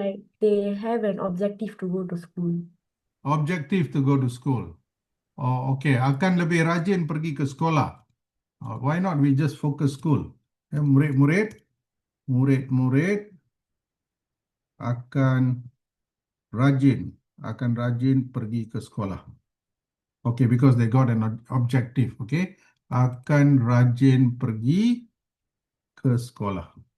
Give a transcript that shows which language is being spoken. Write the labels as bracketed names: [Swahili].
[English] like they have an objective to go to school. Objective to go to school. Oh, okey. [Malay] Akan lebih rajin pergi ke sekolah. [English] Why not we just focus school? [Malay] Murid-murid akan rajin pergi ke sekolah. [English] Okay, because they got an objective. [Malay] Okay, akan rajin pergi ke sekolah.